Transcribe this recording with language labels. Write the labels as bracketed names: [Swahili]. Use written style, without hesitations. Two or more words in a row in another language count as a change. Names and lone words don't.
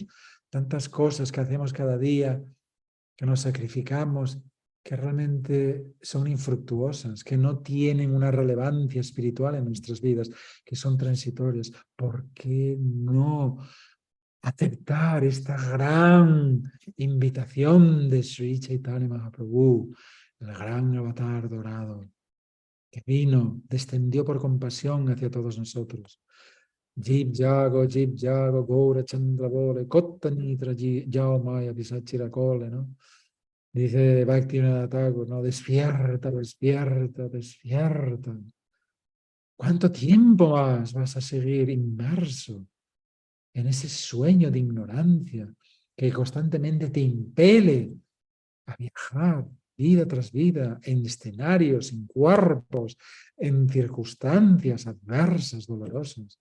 [Spanish] Tantas cosas que hacemos cada día, que nos sacrificamos, que realmente son infructuosas, que no tienen una relevancia espiritual en nuestras vidas, que son transitorias. ¿Por qué no aceptar esta gran invitación de Sri Chaitanya Mahaprabhu, el gran avatar dorado, que vino, descendió por compasión hacia todos nosotros? [Bangla] জীব জাগো, গৌর চন্দ্র বলে, কত নিদ্রা যাও মায়া পিশাচীর কোলে, ¿no? [Spanish] Dice Bhaktivinoda Thakur, ¿no? Despierta, despierta, despierta. ¿Cuánto tiempo más vas a seguir inmerso en ese sueño de ignorancia que constantemente te impele a viajar vida tras vida en escenarios, en cuerpos, en circunstancias adversas, dolorosas?